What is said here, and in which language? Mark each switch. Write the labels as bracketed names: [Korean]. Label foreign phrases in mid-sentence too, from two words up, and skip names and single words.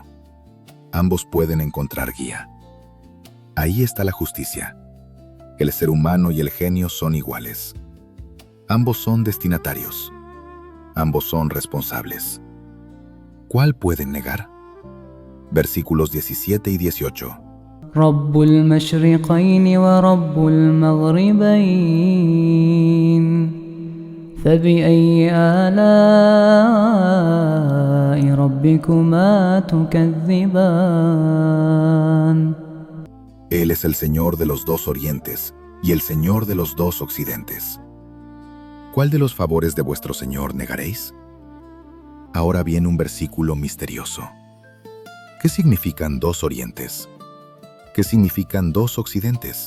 [Spanish] Ambos pueden encontrar guía. Ahí está la justicia. El ser humano y el genio son iguales. Ambos son destinatarios. Ambos son responsables. ¿Cuál pueden negar? Versículos 17 y 18. [Arabic] رب المشرقين ورب المغربين فبأي آلاء ربكما تكذبان [Spanish] Él es el Señor de los dos orientes y el Señor de los dos occidentes. ¿Cuál de los favores de vuestro Señor negaréis? Ahora viene un versículo misterioso. ¿Qué significan dos orientes? ¿Qué significan dos occidentes?